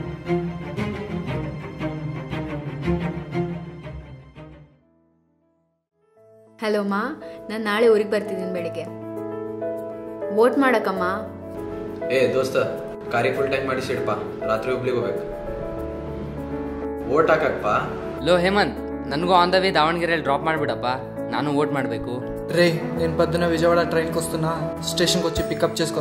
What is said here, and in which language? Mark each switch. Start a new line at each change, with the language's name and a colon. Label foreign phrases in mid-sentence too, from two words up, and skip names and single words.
Kannada: ಹಲೋ ಮಾ, ನಾನು ನಾಳೆ ಊರಿಗೆ ಬರ್ತಿದ್ದೀನಿ ಬೆಳಿಗ್ಗೆ. ವೋಟ್ ಮಾಡಕ್ಕಮ್ಮ. ದೋಸ್ತ, ಕಾರ್ಯ ಫುಲ್ ಟೈಮ್ ಮಾಡಿ ಸಿಡಪ್ಪ, ರಾತ್ರಿ ಹುಬ್ಳಿಗೆ ಹೋಗ್ಬೇಕು. ವೋಟ್ ಹಾಕಪ್ಪ. ಲೋ ಹೇಮಂತ್, ನನಗೂ
English: on the way
Kannada: ದಾವಣಗೆರೆಯಲ್ಲಿ ಡ್ರಾಪ್ ಮಾಡಿಬಿಡಪ್ಪ, ನಾನು ವೋಟ್ ಮಾಡಬೇಕು.
Telugu: రే నేను పొద్దున విజయవాడ ట్రైన్కి వస్తున్నా, స్టేషన్కి వచ్చి పికప్ చేసుకోరా.